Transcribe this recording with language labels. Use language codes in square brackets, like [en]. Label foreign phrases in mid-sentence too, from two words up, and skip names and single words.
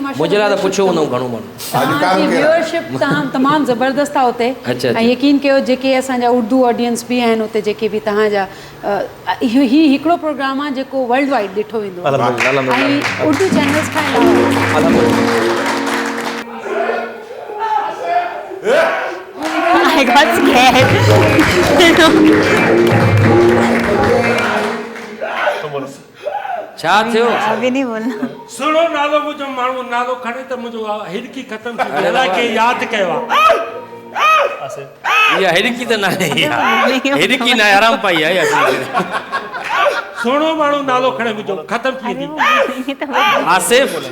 [sd] मुंहिंजे लाइ त पुछियो हूंदो घणो माण्हू तव्हांजी व्यूअरशिप तमामु ज़बरदस्त आहे उते अच्छा, अच्छा। ऐं यकीन कयो जेके असांजा उर्दू ऑडियंस बि आहिनि उते जेके बि तव्हांजा इहो हिकिड़ो प्रोग्राम आहे जेको [en] world wide [sd] ॾिठो वेंदो आहे अल्हम्दुलिल्लाह, अल्हम्दुलिल्लाह। ऐं उर्दू चैनल्स खां अलावा [en] I got scared. [sd] छा थियो [ur] ابھی نہیں بولنا. [sd] सुनो नालो मुंहिंजो माण्हू नालो खणे त मुंहिंजो हिरकी ख़तम थी वई अलाए के यादि कयो आहे इहा हिरकी त न आहे हिरकी न आहे आराम पाई आहे इहा सुहिणो माण्हू नालो खणे मुंहिंजो ख़तम थी वेंदी आसिफ